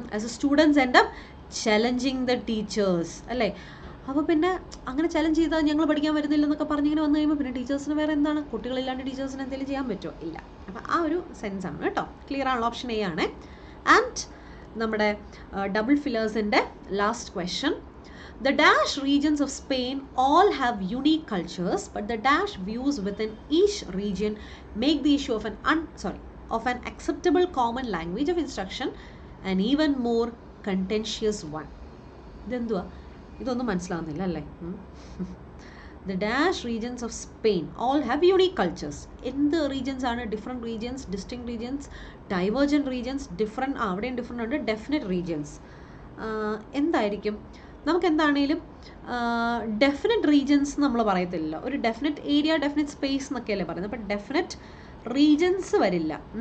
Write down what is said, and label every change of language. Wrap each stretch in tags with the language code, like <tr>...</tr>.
<en>As a students end up challenging the teachers അല്ലേ.</en> <ml>അപ്പോൾ പിന്നെ അങ്ങനെ ചലഞ്ച് ചെയ്താൽ ഞങ്ങൾ പഠിക്കാൻ വരുന്നില്ലെന്നൊക്കെ പറഞ്ഞിങ്ങനെ വന്നു കഴിയുമ്പോൾ പിന്നെ ടീച്ചേഴ്സിന് വേറെ എന്താണ്, കുട്ടികളില്ലാണ്ട് ടീച്ചേഴ്സിന് എന്തെങ്കിലും ചെയ്യാൻ പറ്റുമോ? ഇല്ല. അപ്പോൾ ആ ഒരു സെൻസ് ആണ് കേട്ടോ. ക്ലിയർ ആണല്ലോ, ഓപ്ഷൻ എ ആണ്. ആൻഡ് നമ്മുടെ double ഫില്ലേഴ്സിൻ്റെ last question.</ml> <en>The dash regions of Spain all have unique cultures, but the dash views within each region make the issue of an acceptable common language of instruction an even more contentious one.</en> <ml>ഇതെന്തുവാ, ഇതൊന്നും മനസ്സിലാവുന്നില്ല അല്ലേ?</ml> <en>The dash regions of Spain all have unique cultures.</en> <ml>എന്ത് regions ആണ്? Different regions, distinct regions, divergent regions, different അവിടെയും different ഉണ്ട്, definite regions. എന്തായിരിക്കും? നമുക്ക് എന്താണേലും ഡെഫിനറ്റ് റീജിയൻസ് നമ്മൾ പറയത്തില്ല. ഒരു ഡെഫിനറ്റ് ഏരിയ, ഡെഫിനറ്റ് സ്പേസ് എന്നൊക്കെയല്ലേ പറയുന്നത്. അപ്പോൾ ഡെഫിനറ്റ് റീജിയൻസ് വരില്ല.</ml>